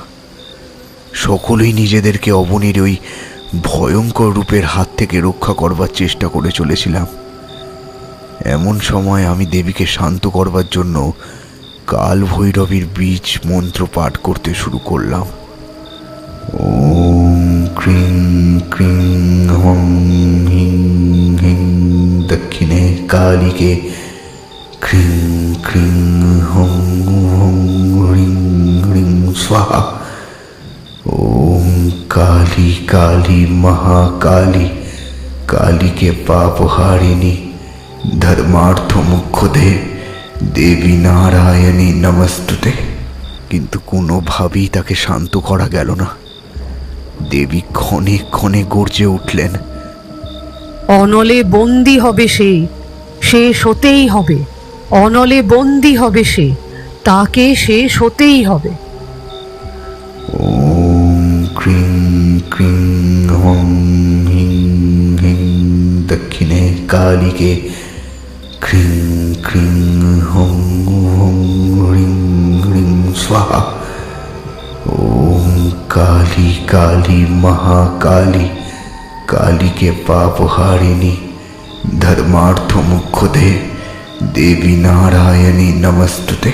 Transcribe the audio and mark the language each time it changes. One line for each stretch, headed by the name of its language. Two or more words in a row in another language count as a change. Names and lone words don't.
Bangla: সকলেই নিজেদেরকে অবনীর ওই ভয়ঙ্কর রূপের হাত থেকে রক্ষা করবার চেষ্টা করে চলেছিলাম। এমন সময় আমি দেবীকে শান্ত করবার জন্য কাল ভৈরবীর বীজ মন্ত্র পাঠ করতে শুরু করলাম।
Sanskrit: ओम क्रिं क्रिं हं हिं हिं दक्षिणे कालीके क्रिं क्रिं हं हं रिं रिं स्वाहा। ओम काली काली महाकाली कालीके पापहारिणी धर्मार्थ मुख्यदे देवी नारायणी नमस्तुते।
Bangla: কিন্তু কোনোভাবেই তাকে শান্ত করা গেল না। দেবী ক্ষণে ক্ষণে গর্জে উঠলেন, অনলে বন্দী হবে সে, শেষ হতেই হবে। অনলে বন্দী হবে সে, তাকে শেষ হতেই হবে।
Sanskrit: ओम क्रिं क्रिं हं हिं हिं दक्षिणे कालीके क्रिं क्रिं हं हं रिं रिं स्वाहा। ওম काली काली महाकाली काली के पाप हारिणी धर्मार्थ मुख्यते देवी नारायणी नमस्तुते।